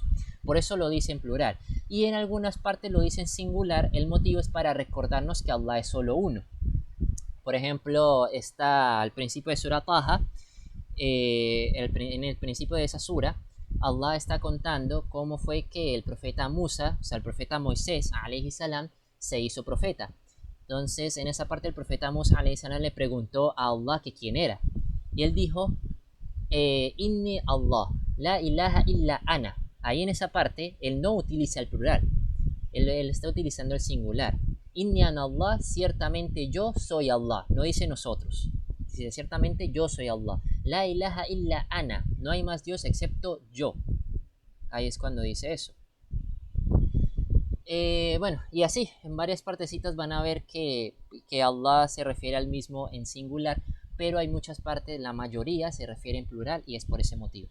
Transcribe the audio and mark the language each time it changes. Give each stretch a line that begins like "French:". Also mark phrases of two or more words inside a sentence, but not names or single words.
Spanish: Por eso lo dice en plural. Y en algunas partes lo dice en singular. El motivo es para recordarnos que Allah es solo uno. Por ejemplo, está al principio de Surah Taha, en el principio de esa sura, Allah está contando cómo fue que el profeta Musa, o sea, el profeta Moisés,
Arabic: عليه السلام,
Spanish: se hizo profeta. Entonces, en esa parte el profeta Musa,
Arabic: عليه السلام,
Spanish: le preguntó a Allah que quién era. Y él dijo,
Arabic: إني الله لا إله إلا أنا.
Spanish: Ahí en esa parte, él no utiliza el plural. Él está utilizando el singular.
Arabic: إني أنا الله,
Spanish: ciertamente yo soy Allah. No dice nosotros. Dice ciertamente yo soy Allah.
Arabic: لا إله إلا أنا.
Spanish: No hay más Dios excepto yo. Ahí es cuando dice eso. Bueno, y así, en varias partecitas van a ver que Allah se refiere al mismo en singular, pero hay muchas partes, la mayoría se refiere en plural y es por ese motivo.